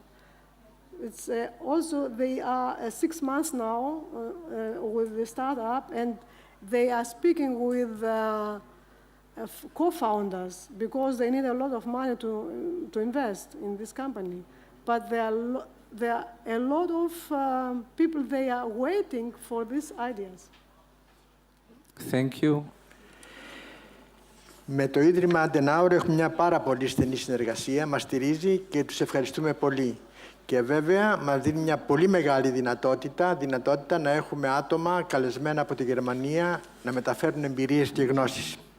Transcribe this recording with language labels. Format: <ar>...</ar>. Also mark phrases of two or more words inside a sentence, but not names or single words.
<en>It's also, they are 6 months now with the startup, and they are speaking with co-founders because they need a lot of money to invest in this company. But there are a lot of people, they are waiting for these ideas. Thank you.</en> <el>Με το Ίδρυμα Adenauer έχουμε μια πάρα πολύ στενή συνεργασία, μας στηρίζει και τους ευχαριστούμε πολύ. Και βέβαια μας δίνει μια πολύ μεγάλη δυνατότητα να έχουμε άτομα καλεσμένα από τη Γερμανία να μεταφέρουν εμπειρίες και γνώσεις.</el>